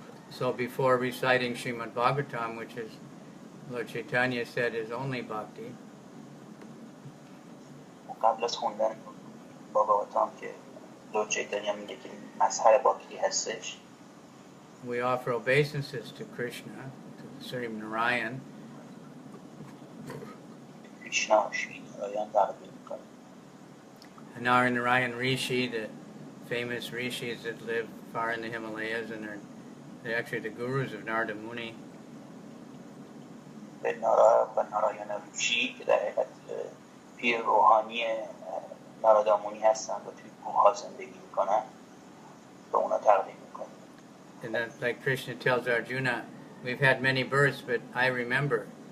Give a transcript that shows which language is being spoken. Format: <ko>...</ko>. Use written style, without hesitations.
<en>So before reciting Srimad Bhagavatam, which is Lord Chaitanya said is only bhakti,</en> <fa>قبل از خوندن بھاگواتام که لورد چیتانیا میگه که مظهر بھاکتی هستش.</fa> <en>we offer obeisances to Krishna, to Sri Narayan.</en> <fa>Krishna Shri Narayan تقدیم میکنه.</fa> <en>Narayan Rishi, the famous rishis that live far in the Himalayas, and they're actually the gurus of Narada Muni.</en> <fa>به نارایان ریشی که در حقیقت پیر روحانی نارادا مونی هستن و توی کوه‌ها زندگی میکنن به اونا تقدیم میکنه.</fa> <en>And then, like Krishna tells Arjuna, we've had many births, but I remember.</en>